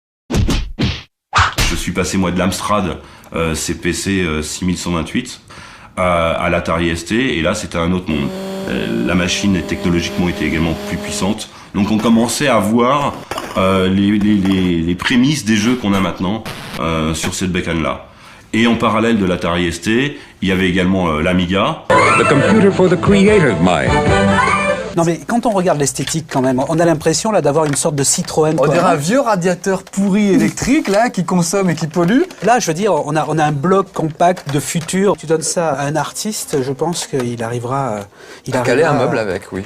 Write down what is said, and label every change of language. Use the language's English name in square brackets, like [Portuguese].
[French] Je suis passé moi de l'Amstrad CPC 6128 à l'Atari ST, et là c'était un autre monde. La machine technologiquement était également plus puissante, donc on commençait à voir les prémices des jeux qu'on a maintenant sur cette bécane là. Et en parallèle de l'Atari ST, il y avait également l'Amiga. [English] The computer for the creative mind. [French] Non mais quand on regarde l'esthétique quand même, on a l'impression là d'avoir une sorte de Citroën. On dirait un vieux radiateur pourri électrique là qui consomme et qui pollue. Là je veux dire, on a un bloc compact de futur. Tu donnes ça à un artiste, je pense qu'il arrivera... à caler un meuble avec, oui.